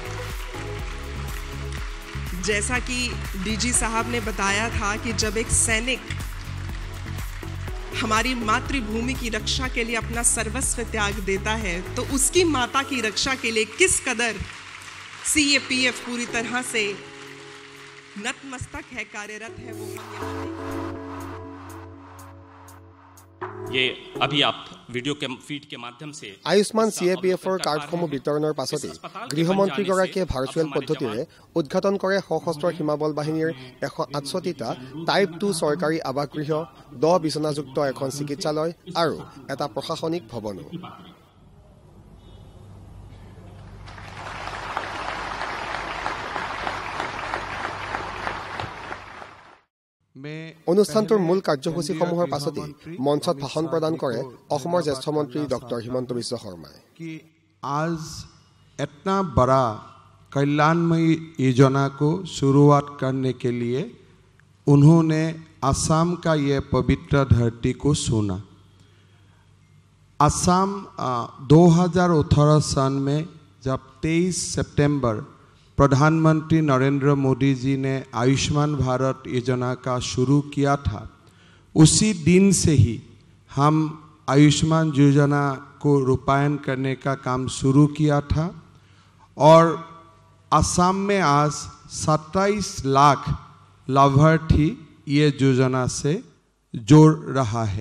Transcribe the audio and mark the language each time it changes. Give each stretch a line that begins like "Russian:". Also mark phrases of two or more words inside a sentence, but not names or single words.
Hindi: जैसा कि DG साहब ने बताया था कि जब एक सैनिक हमारी मातृभूमि की रक्षा के लिए अपना सर्वस्व त्याग देता है तो उसकी माता की रक्षा के लिए किस कदर CAPF पूरी तरह से नतमस्तक है, कार्यरत है, वो ये अभी आप वीडियो के फीड के माध्यम से
Assamese: आयुष्मान CAPFৰ কাৰ্ডসমূহ বিতৰণৰ পাছতে গৃহমন্ত্ৰীগৰাকীয়ে ভাৰ্চুৱেল পদ্ধতিৰে উদ্ঘাটন কৰে সশস্ত্ৰ সীমাবল বাহিনীৰ 168টা টাইপ 2 চৰকাৰী আৱাসগৃহ, 10 বিচনাযুক্ত এখন চিকিৎসালয় আৰু এটা প্ৰশাসনিক ভৱনো। অনুষ্ঠানটোৰ মূল কাৰ্যসূচীসমূহৰ পাছতে মঞ্চত ভাষণ প্ৰদান কৰে অসমৰ জ্যেষ্ঠ মন্ত্ৰী ডক্টৰ হিমন্ত বিশ্ব শৰ্মাই।
Hindi: आज इतना बड़ा कल्याणमयी योजना को शुरुआत करने के लिए उन्होंने असम का ये पवित्र धरती को चुना। असम 2018 सन में जब 23 सितंबर प्रधानमंत्री नरेंद्र मोदी जी ने आयुष्मान भारत योजना का शुरू किया था, उसी दिन से ही हम आयुष्मान योजना को रूपायन करने का काम शुरू किया था और असम में आज 27 लाख लाभार्थी ये योजना से जोड़ रहा है।